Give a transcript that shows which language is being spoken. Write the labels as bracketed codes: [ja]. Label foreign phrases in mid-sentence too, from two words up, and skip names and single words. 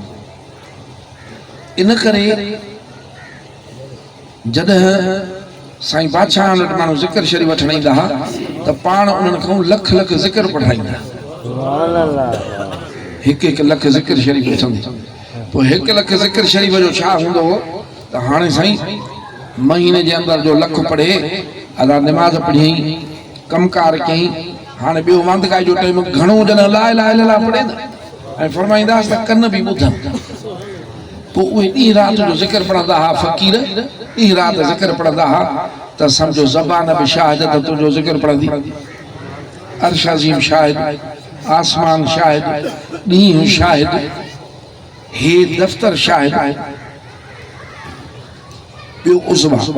[sd] इन करे जॾहिं साईं बादशाह वटि माण्हू ज़िक्र शरीफ़ वठण ईंदा हुआ त पाण उन्हनि खां लख लख ज़िक्र पढ़ाईंदा हिकु लख ज़िक्र शरीफ़ अचंदी पोइ 1 लख ज़िक्र शरीफ़ जो छा हूंदो हो त हाणे साईं महीने जे अंदरि जो लख पढ़े अदा नमाज़ पढ़ियईं कमकार कयईं हाणे ॿियो वांदकाई जो टाइम घणो जॾहिं [ar] لا إله إلا الله [sd] पढ़े न ऐं फरमाईंदासीं त कन बि ॿुधनि पोइ उहे ॾींहुं राति जो ज़िक्र पढ़ंदा हुआ फ़क़ीर ॾींहुं राति ज़िक्र पढ़ंदा हुआ त सम्झो ज़बान बि शाहिद त तुंहिंजो ज़िक्र पढ़ंदी अर्श अज़ीम शाहिद आसमान शाहिद ॾींहुं शाहिद हे दफ़्तर शाहिद ॿियो उज़वा